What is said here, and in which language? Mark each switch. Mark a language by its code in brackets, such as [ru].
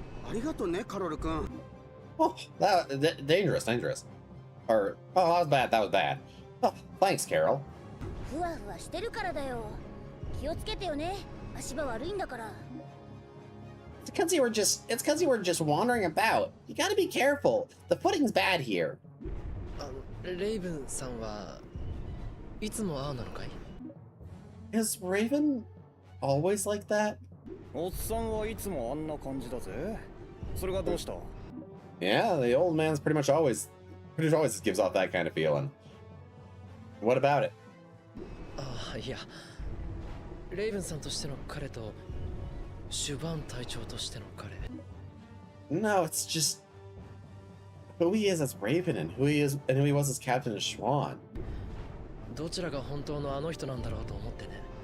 [ja] ありがとうね、カロル君。 [en] Oh, dangerous. Or, oh, that was bad. Oh, thanks, Carol. [ja] ふわふわしてるからだよ気をつけてよね足場悪いんだから [en] It's because you were just wandering about. You gotta be careful. The footing's bad here. [ja] レイブンさんはいつもああなのかい？ [en] Is Raven always like that? [ja] おっさんはいつもあんな感じだぜ。それがどうした？ [en] Yeah, the old man's pretty much always It always gives off that kind of feeling. What about it? [ja] いや、レイブンさんとしての彼とシュバーン隊長としての彼。 [en] No, it's just who he is as Raven and who he was as Captain Schwan. [ja] どちらが本当のあの人なんだろうと思ってね。